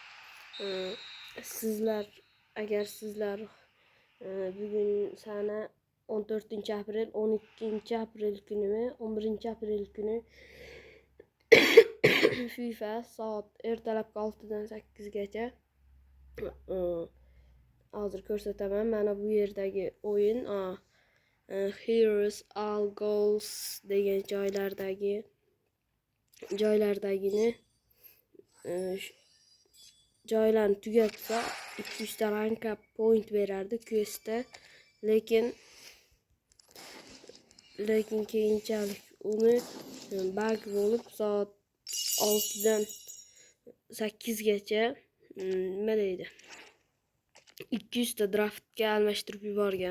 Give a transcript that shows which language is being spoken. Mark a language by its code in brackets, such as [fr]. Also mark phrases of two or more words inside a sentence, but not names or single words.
[uz] Agar sizlar bugun sana 14-aprel, 12-aprel kunimi, 11-aprel kuni FIFA soat ertalabki 6 dan 8 gacha hozir ko'rsataman. Mana bu yerdagi o'yin Heroes All Goals degan joylarni tugatsa 200 ta [en] rank up point [uz] berardi questda, lekin keyinchalik uni bug bo'lib soat 6 dan 8 gacha nima deydi 200 ta draftga almashtirib yuborgan.